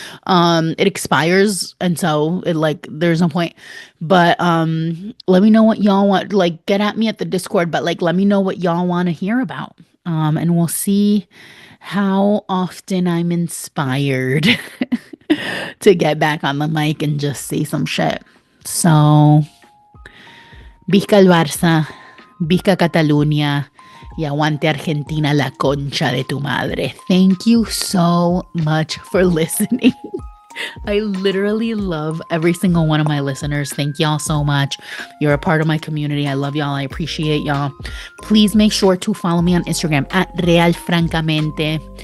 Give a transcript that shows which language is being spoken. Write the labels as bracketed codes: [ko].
[en] It expires, and so there's no point. But let me know what y'all want. Like, get at me at the Discord, but like let me know what y'all want to hear about. And we'll see how often I'm inspired to get back on the mic and just say some shit. So, Visca el Barça, Visca Cataluña, [es] y aguante Argentina, la concha de tu madre. [en] Thank you so much for listening. I literally love every single one of my listeners. Thank y'all so much. You're a part of my community. I love y'all. I appreciate y'all. Please make sure to follow me on Instagram at Real Francamente.